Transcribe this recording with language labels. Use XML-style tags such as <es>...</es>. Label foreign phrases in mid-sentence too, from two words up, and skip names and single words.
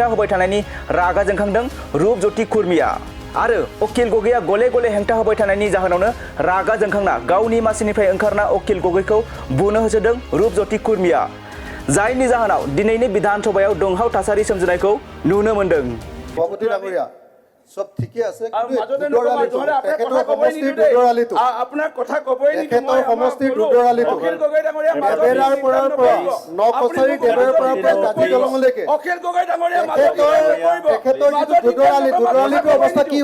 <brx>होबाय थानायनि रागा जोंखांदों रूपज्योति खुरमीया आरो उकिल गगैया गले गले हेंथा होबाय थानायनि जाहोनावनो रागा जोंखांना गावनि मासिनिफ्राय ओंखारना उकिल गगैखौ बुनो होसोदों रूपज्योति खुरमीया, जायनि जाहोनाव दिनैनि विधानसभायाव दुंहाव थासारि सोमजिनायखौ नुनो मोनदों।</brx> <as>सब ঠিকে আছে তেখেতৰ সমষ্টিৰ দুদৰালিটো আপোনাৰ কথা কবই নি তেখেতৰ সমষ্টিৰ দুদৰালিটো অখিল গগৈ ডাঙৰীয়া মাজৰ পৰা নকছাৰী দেৱৰ পৰা জাতি দলঙলৈকে অখিল গগৈ ডাঙৰীয়া মাজৰ তেখেতৰ দুদৰালিটো অৱস্থা কি</as>